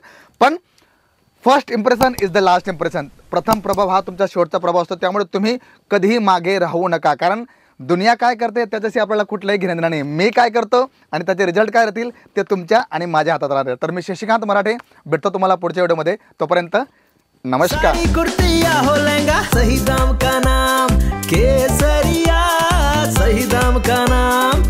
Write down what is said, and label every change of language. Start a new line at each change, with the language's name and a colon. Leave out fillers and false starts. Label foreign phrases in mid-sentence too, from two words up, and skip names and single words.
English: पण first impression is the last impression.
Marathi: प्रथम प्रभाव हा तुमचा शेवटचा प्रभाव असतो. त्यामुळे तुम्ही कधीही मागे राहू नका. कारण दुनिया काय करते त्याच्याशी आपल्याला कुठलंही घेणं देणं नाही. मी काय करतो आणि त्याचे रिझल्ट काय राहतील ते तुमच्या आणि माझ्या हातात राहतील. तर मी शशिकांत मराठे भेटतो तुम्हाला पुढच्या व्हिडिओमध्ये. तोपर्यंत नमस्कार.
Hindi: साड़ी कुर्ती या हो लहंगा, सही दाम का नाम केसरिया, सही दाम का नाम.